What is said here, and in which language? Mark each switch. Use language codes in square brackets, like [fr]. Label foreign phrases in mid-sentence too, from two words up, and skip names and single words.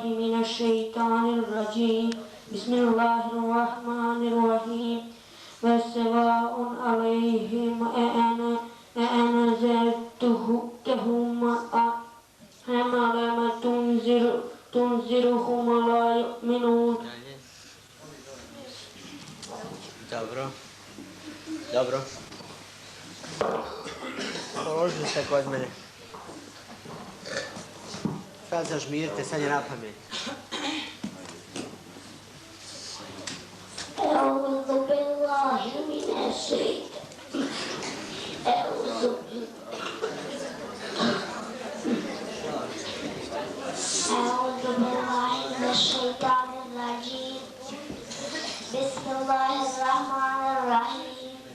[ar] من الشيطان الرجيم بسم الله الرحمن الرحيم وسواء عليهم أأنذرتهم أم لم تنذرهم لا يؤمنون. [bs] Dobro. Položili ste kod mene. Sad zažmirite, sad je na pamet. [ar] أعوذ بالله من الشيطان الرجيم بسم الله الرحمن الرحيم